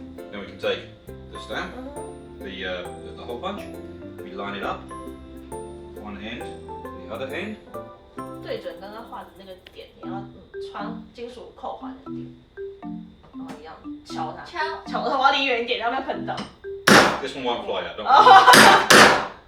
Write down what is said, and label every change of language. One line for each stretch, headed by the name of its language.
English: Then we can take the stamp, the whole bunch. We line it up. One end, the other end.
Chinese: 对准刚刚画的那个点，你要穿金属扣环的点，然后一样敲它，敲它，我要离远一点，要不要喷到？
English: This one won't fly out, don't worry.